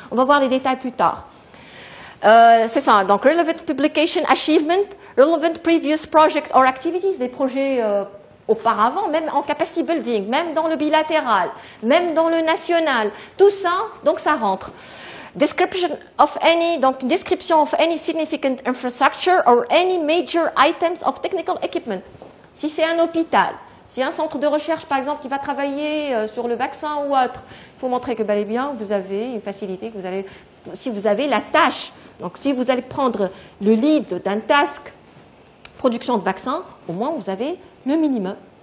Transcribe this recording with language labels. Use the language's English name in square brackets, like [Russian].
[French] On va voir les détails plus tard. C'est ça. Donc, [English] relevant publication achievement, relevant previous project or activities, [French] des projets auparavant, même en capacity building, même dans le bilatéral, même dans le national, tout ça, donc ça rentre. [English] Description of any significant infrastructure or any major items of technical equipment. [French] Si c'est un hôpital, si un centre de recherche, par exemple, qui va travailler sur le vaccin ou autre, il faut montrer que bel et bien, vous avez une facilité, si vous avez la tâche. Donc, si vous allez prendre le lead d'un task production de vaccins, au moins, vous avez le minimum